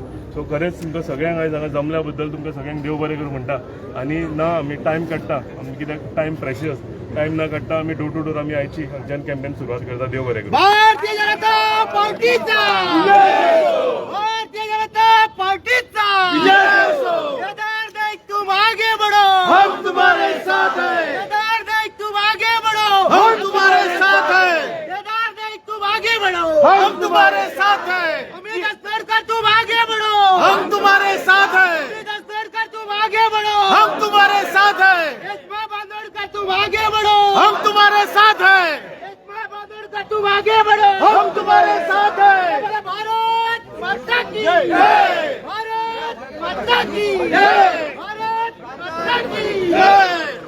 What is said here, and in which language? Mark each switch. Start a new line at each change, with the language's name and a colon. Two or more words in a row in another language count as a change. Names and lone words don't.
Konkani: सो खरेंच तुमकां सगळ्यांक आयज हांगा जमल्या बद्दल तुमकां सगळ्यांक देव बरें करूं म्हणटा. आनी ना आमी टायम काडटा, आमी कित्याक
English: time precious,
Konkani: टायम ना काडटा आमी
English: door to door
Konkani: आमी आयची हांगच्यान कॅम्पेन सुरवात करता. देव बरें करूं. भारतीय जनता पार्टीचा, भारतीय जनता पार्टीचा.
Hindi: केदार नायक तुम आगे बढ़ो, हम तुम्हारे साथ हैं. केदार नायक तुम आगे बढ़ो, हम तुम्हारे साथ हैं. केदार नायक तुम आगे बढ़ो, हम तुम्हारे साथ हैं. अमित अस्नोडकर तुम आगे बढ़ो, हम तुम्हारे साथ हैं. अमित अस्नोडकर तुम आगे बढ़ो, हम तुम्हारे साथ हैं. रेशमा बांदोडकर तुम आगे बढ़ो, हम तुम्हारे साथ हैं. रेशमा बांदोडकर तुम आगे बढ़ो, हम तुम्हारे साथ हैं. भारत माता की जय, भारत माता की जय, भारत माता की जय.